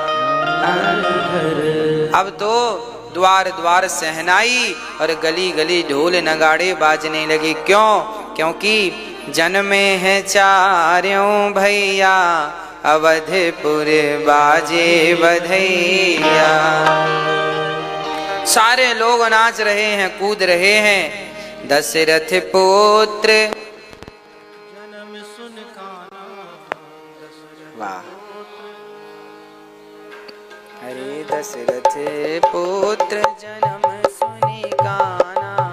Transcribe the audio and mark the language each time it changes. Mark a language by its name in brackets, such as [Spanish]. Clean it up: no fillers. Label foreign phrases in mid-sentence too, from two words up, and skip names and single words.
[Hindi] अब तो द्वार द्वार सहनाई और गली गली ढोल नगाड़े बाजने लगे। क्यों? क्योंकि जन्मे हैं 4 भैया, अवधपुर बाजे बधैया। सारे लोग नाच रहे हैं, कूद रहे हैं। दशरथ पुत्र जन्म सुन काना, वाह, अरे दशरथ पुत्र जन्म सुनि काना,